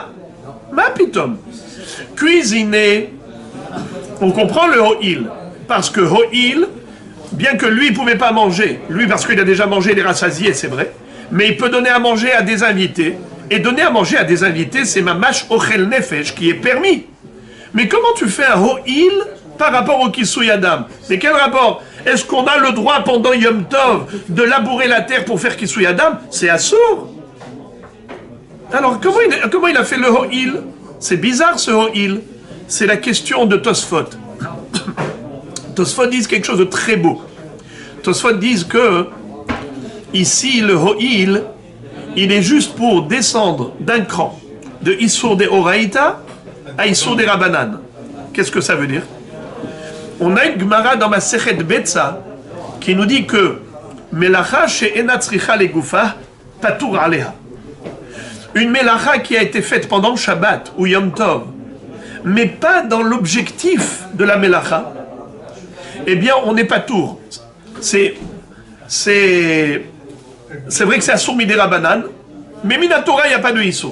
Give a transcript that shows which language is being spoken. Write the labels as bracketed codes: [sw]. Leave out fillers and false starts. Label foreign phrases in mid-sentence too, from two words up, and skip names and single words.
[he] מה פתאום. [fr] Cuisiner, on comprend le Ho'il, parce que Ho'il, bien que lui, il ne pouvait pas manger, lui parce qu'il a déjà mangé, il est rassasié, c'est vrai, mais il peut donner à manger à des invités, et donner à manger à des invités, c'est [he] ממש אוכל נפש, [fr] qui est permis. Mais comment tu fais un Ho'il par rapport au [he] כיסוי הדם? [fr] Mais quel rapport? Est-ce qu'on a le droit pendant Yom Tov de labourer la terre pour faire [he] כיסוי הדם? [fr] C'est assourd. Alors comment il a fait le Ho'il? C'est bizarre ce Ho'il. C'est la question de Tosfot. Tosfot disent quelque chose de très beau. Tosfot disent que ici le Ho'il, il est juste pour descendre d'un cran de Issour de Oraïta à Issour de Rabanan. Qu'est-ce que ça veut dire? On a une Gemara dans ma Sechet Betsa qui nous dit que [he] מלאכה שאינה צריכה לגופה פטור עליה. [fr] Une Melacha qui a été faite pendant Shabbat ou Yom Tov, mais pas dans l'objectif de la Melacha, eh bien on n'est pas tour. C'est vrai que c'est [he] אסור מדרבנן, [fr] mais Minatora il n'y a pas de Issour.